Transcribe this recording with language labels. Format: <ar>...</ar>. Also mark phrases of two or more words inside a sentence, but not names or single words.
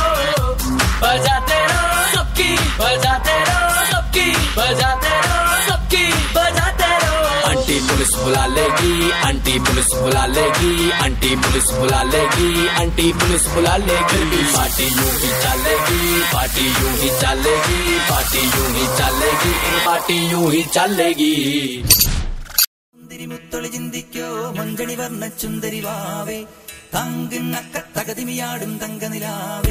<hi>बजाते रहो सबकी, बजाते रहो सबकी, बजाते रहो सबकी, बजाते रहो। आंटी पुलिस बुला लेगी, आंटी पुलिस बुला लेगी, आंटी पुलिस बुला लेगी, आंटी पुलिस बुला लेगी। पार्टी यूं ही चलेगी, पार्टी यूं ही चलेगी, पार्टी यूं ही चलेगी, पार्टी यूं ही चलेगी।</hi> <ml>മുത്തൊളി ചിന്തിക്കോ മഞ്ചണി വർണ്ണ ചുന്ദരി വാവേ, തങ്കുന്നക്ക തകതിമിയാടും തങ്കനിലാവേ.</ml>